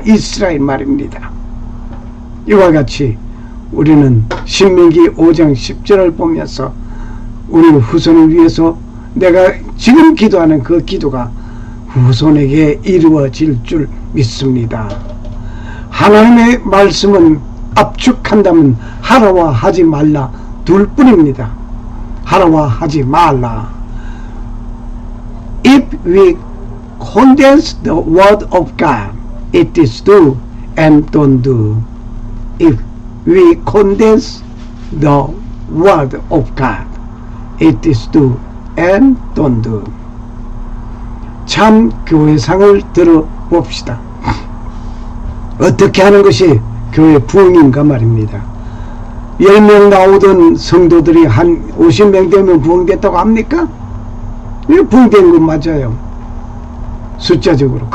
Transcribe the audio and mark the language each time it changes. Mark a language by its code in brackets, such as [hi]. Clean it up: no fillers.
[ko] 이스라엘 말입니다. 이와 같이 우리는 신명기 5장 10절을 보면서 우리 후손을 위해서 내가 지금 기도하는 그 기도가 후손에게 이루어질 줄 믿습니다. 하나님의 말씀은 압축한다면 하라와 하지 말라 둘 뿐입니다. 하라와 하지 말라. [en] If we condense the word of God, it is do and don't do. If we condense the word of God, it is do and don't do. [ko] 참 교회상을 들어봅시다. 어떻게 하는 것이 교회 부흥인가 말입니다. 10명 나오던 성도들이 한 50명 되면 부흥됐다고 합니까? 부흥된 건 맞아요. 숫자적으로.